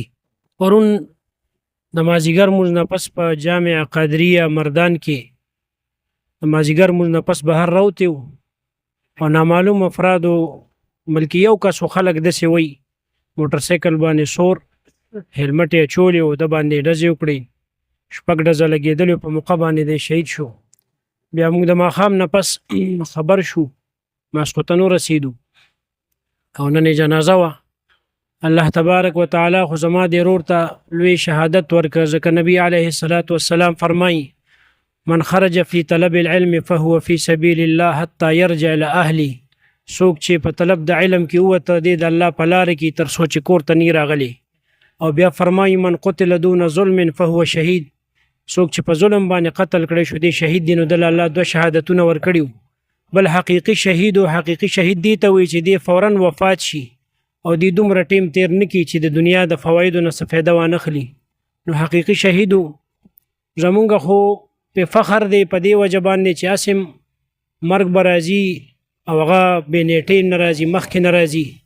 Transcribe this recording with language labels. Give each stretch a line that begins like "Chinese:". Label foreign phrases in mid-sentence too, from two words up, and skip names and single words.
Pashto: پرون د مازدیګر مونځ نه پس په جامع قادریه مردان کې د مازدیګر مونځ نه پس بهر راوتې وو او نامعلوم افرادو بلکې یو کس خلک داسې وایي موټر سایکل باندې سور هلمټ یې اچولی و، د باندې ډزې وکړې، 6 ډزه لګېدلې، په موقع باندې دی شهید شو. بیا موږ د ماښام نه پس خبر شو، ماسخوتن ورسېدو او نن یې جنازه وه. الله
Arabic: تبارک وتعالی
Pashto: خو زما دې ورور ته لوی شهادت ورکړه، ځکه نبي
Arabic: علیه الصلاة والسلام
Pashto: فرمایي
Arabic: من خرج فی طلب العلم فهو فی سبیل الله حتی یرجع لاهلی.
Pashto: څوک چې په طلب د علم کې ووته دی د الله په لاره کې تر څو چې کور ته نی راغلی. او بیا فرمایي
Arabic: من قتل دون ظلم فهو شهید.
Pashto: څوک چې په ظلم باندې قتل کړی شو دی شهید دی، نو دل الله 2 شهادتونه ورکړي. بل حقیقي شهید او حقیقي شهید دی ته وایي چې دی فورا وفات شي او دی دومره ټیم تیر نه کړي چې د دنیا د فوایدو نه څه فایده وانخلي. نو حقیقي شهیدو زمونږ خو په فخر دی په دې وجه باندې چې اسم مرګ به راځي او هغه بې نیټې نه راځي، مخکې نه راځي.